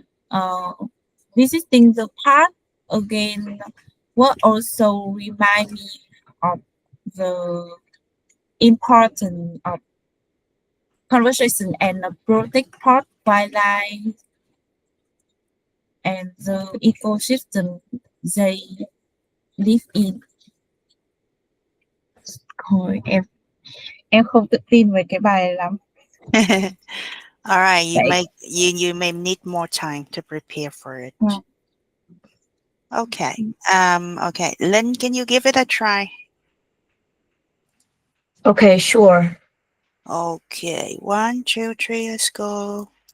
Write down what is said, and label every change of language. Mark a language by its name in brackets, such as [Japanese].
[English] Uh, Visiting the park again will also remind me of the importance of conservation and protect part wildlife and the ecosystem they live in. [Vietnamese] Thôi em không tự tin về cái bài này lắm. [English] All right, [Vietnamese] Vậy [English] you may need more time to prepare for it. ờ, Okay. Okay. Lynn, can you give it a try? Okay, sure. Okay, one, two, three, let's go.